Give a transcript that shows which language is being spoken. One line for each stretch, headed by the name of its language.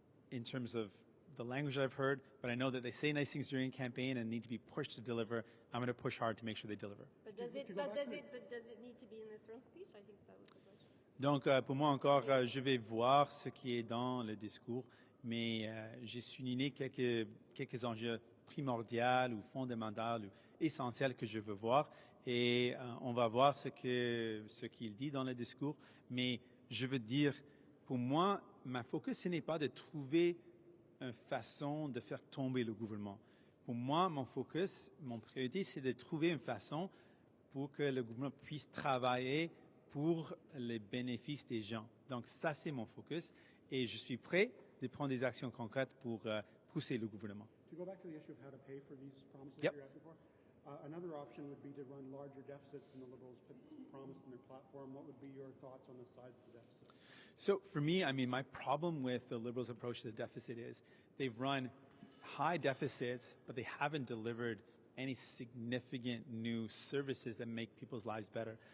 English: in terms of the language that I've heard, but I know that they say nice things during campaign and need to be pushed to deliver. I'm going to push hard to make sure they deliver. But does it need to be in the throne speech? I think that was the question.
French: Donc, pour moi encore, je vais voir ce qui est dans le discours, mais j'ai souligné quelques enjeux primordiaux ou fondamentaux ou essentiels que je veux voir, et on va voir ce qu'il dit dans le discours. Mais je veux dire, pour moi, ma focus, ce n'est pas de trouver une façon de faire tomber le gouvernement. Pour moi, mon focus, mon priorité, c'est de trouver une façon pour que le gouvernement puisse travailler pour les bénéfices des gens. Donc ça, c'est mon focus, et je suis prêt de prendre des actions concrètes pour pousser le gouvernement.
English: To go back to the issue of how to pay for these promises Yep. you're asking for, another option would be to run larger deficits than the Liberals promised in their platform. What would be your thoughts on the size of the deficit? So for me, I mean, my problem with the Liberals' approach to the deficit is they've run high deficits, but they haven't delivered any significant new services that make people's lives better.